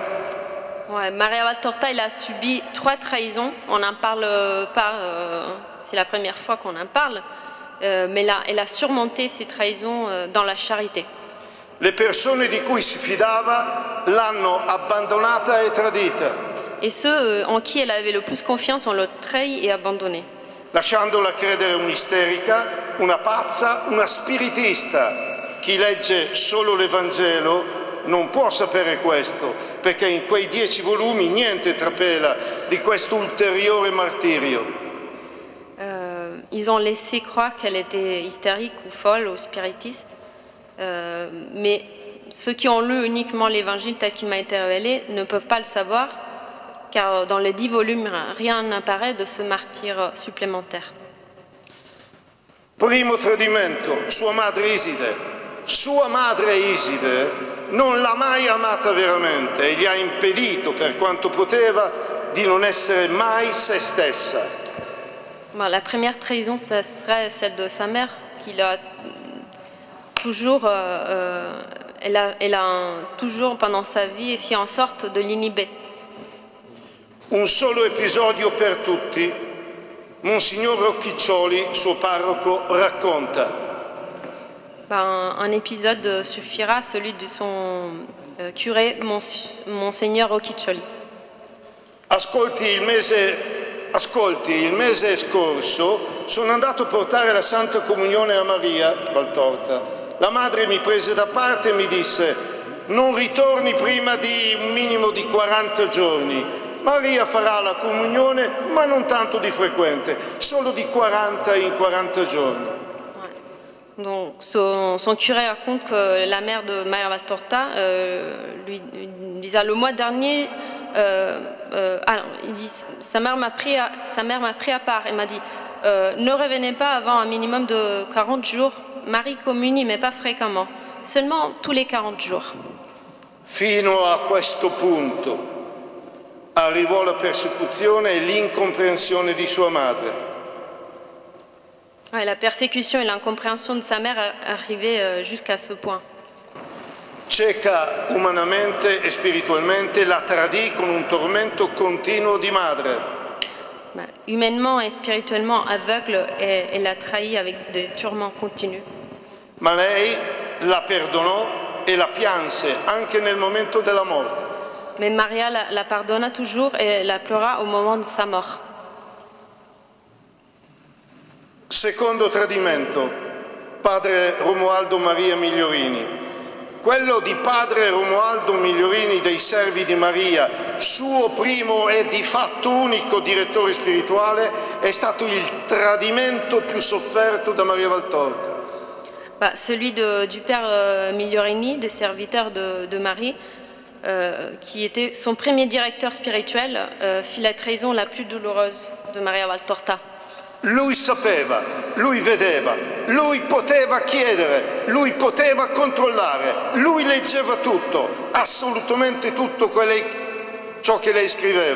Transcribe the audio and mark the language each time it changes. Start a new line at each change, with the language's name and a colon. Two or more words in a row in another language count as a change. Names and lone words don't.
French: Ouais, Maria Valtorta, elle a subi 3 trahisons. On n'en parle pas, c'est la première fois qu'on en parle, mais là, elle a surmonté ces trahisons dans la charité.
Italian: Le persone di cui si fidava l'hanno abbandonata e tradita.
French: Et ceux en qui elle avait le plus confiance, on l'ont trahi et abandonné.
Italian: Lasciandola credere un'isterica, una pazza, una spiritista. Chi legge solo l'Evangelo non può sapere questo, perché in quei 10 volumi niente trapela di questo ulteriore martirio.
French: Ils ont laissé croire qu'elle était hystérique ou folle ou spiritiste, mais ceux qui ont lu uniquement l'Évangile tel qu'il m'a été révélé ne peuvent pas le savoir, car dans les 10 volumes, rien n'apparaît de ce martyre supplémentaire.
Italian: Primo tradimento, sua madre Iside. Sua madre Iside non l'ha mai amata veramente e gli ha impedito, per quanto poteva, di non essere mai se stessa.
French: Bon, la première trahison, ça serait celle de sa mère, qu'il a toujours, elle a toujours pendant sa vie fait en sorte de l'inhiber.
Italian: Un solo episodio per tutti, Monsignor Rocchiccioli, suo parroco, racconta.
French: Ben, un épisode suffira, celui de son curé, Monseigneur Rocchiccioli.
Italian: Ascolti, il mese scorso sono andato a portare la Santa Comunione a Maria Valtorta. La madre mi prese da parte e mi disse: non ritorni prima di un minimo di 40 giorni. Maria farà la comunione, ma non tanto di frequente, solo di 40 in 40 giorni.
French: Donc son curé raconte que la mère de Maria Valtorta lui disait le mois dernier, il dit, sa mère m'a pris à part et m'a dit ne revenez pas avant un minimum de 40 jours, Marie communie mais pas fréquemment, seulement tous les 40 jours.
Italian: Fino a questo punto arrivò la persecuzione e l'incomprensione di sua madre.
French: Ouais, la persécution et l'incompréhension de sa mère arrivaient jusqu'à ce point.
Italian: Cieca umanamente e spiritualmente, la tradì con un tormento continuo di madre.
French: Humainement et spirituellement aveugle, elle l'a trahi avec des tourments continus.
Italian: Ma lei la perdonò e la pianse anche nel momento della morte.
French: Mais Maria la pardonna toujours et la pleura au moment de sa mort.
Italian: Secondo tradimento, padre Romualdo Maria Migliorini. Quello di padre Romualdo Migliorini dei Servi di Maria, suo primo e di fatto unico direttore spirituale, è stato il tradimento più sofferto da Maria Valtorta.
French: Celui du père Migliorini, des serviteurs de Marie, qui était son premier directeur spirituel, fit la trahison la plus douloureuse de Maria Valtorta.
Italian: Lui sapeva, lui vedeva, lui poteva chiedere, lui poteva controllare, lui leggeva tutto, assolutamente tutto ciò che lei scriveva.